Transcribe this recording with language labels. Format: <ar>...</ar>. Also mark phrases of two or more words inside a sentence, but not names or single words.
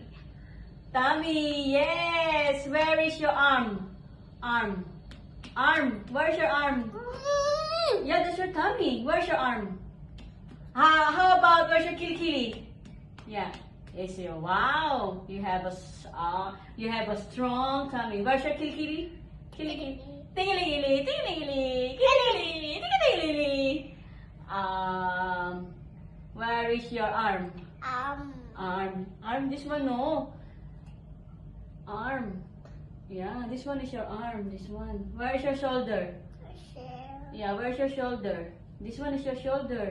<en>Tummy. Yes. Where is your arm? Arm. Arm. Where's your arm? Yeah, that's your tummy. Where's your arm? How about where's your kilikili? Yeah. It's your wow. You have a strong tummy. Where's your kilikili? Kilikili. Tingili, tingili, kilikili, tingili. Where is your arm? Arm. This one, no. Arm. Yeah, this one is your arm. This one. Where is your shoulder? Yeah, where's your shoulder? This one is your shoulder.</en>